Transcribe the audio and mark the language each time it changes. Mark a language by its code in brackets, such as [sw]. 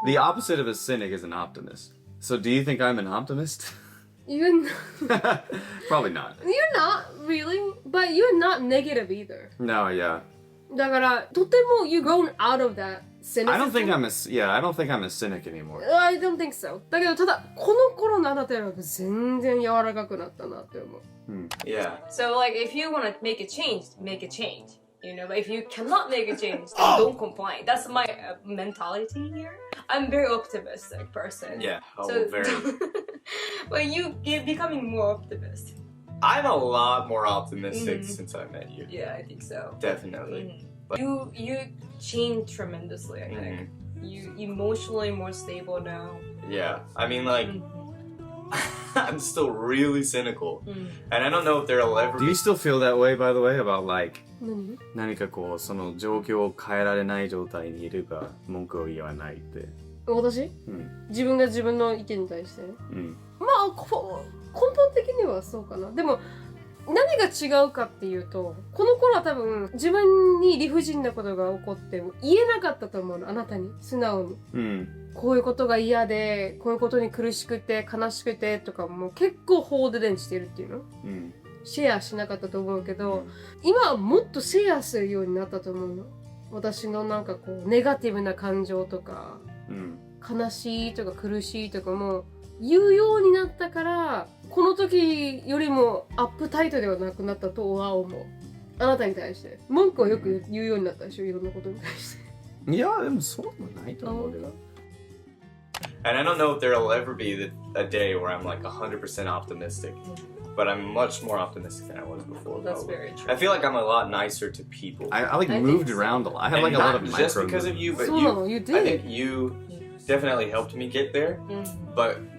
[en] The opposite of a cynic is an optimist. So do you think I'm an optimist? You're Probably not. You're not really, but you're not negative either. No, yeah. [ja] だからとても [en] you're grown out of that cynicism. I don't think I'm a cynic anymore. I don't think so. [ja] だけどただこの頃のあなたより全然柔らかくなったなって思う。 [en] Yeah. So like if you want to make a change, make a change. You know, but if you cannot make a change, then don't complain. That's my mentality here. I'm a very optimistic person. Yeah, very. But you're becoming more optimistic. I'm a lot more optimistic since I met you. Yeah, I think so. Definitely. You changed tremendously, I think. You emotionally more stable now. Yeah, I mean, like, I'm still really cynical. And I don't know if there'll ever Do you still feel that way, by the way, about like [ja] 何かこうその状況を変えられない状態にいるか文句を言わないって。私、自分が自分の意見に対して、まあ根本的にはそうかな。でも何が違うかっていうと、この頃は多分自分に理不尽なことが起こっても言えなかったと思うの、あなたに素直に、こういうことが嫌で、こういうことに苦しくて悲しくてとかも結構ホールデンしてるっていうの、シェアしなかったと思うけど、今はもっとシェアするようになったと思うの。私のなんかこうネガティブな感情とか、悲しいとか苦しいとかも言うようになったから、この時よりもアップタイトではなくなったとは思う。あなたに対して文句をよく言うようになったでしょ、いろんなことに対して。いや、でもそうもないと思うけど。 [en] And I don't know if there'll ever be a day where I'm like 100% optimistic. But I'm much more optimistic than I was before. That's very true. I feel like I'm a lot nicer to people. I like moved around a lot. I had like a lot of micro just because of you, but you did. I think you definitely helped me get there. But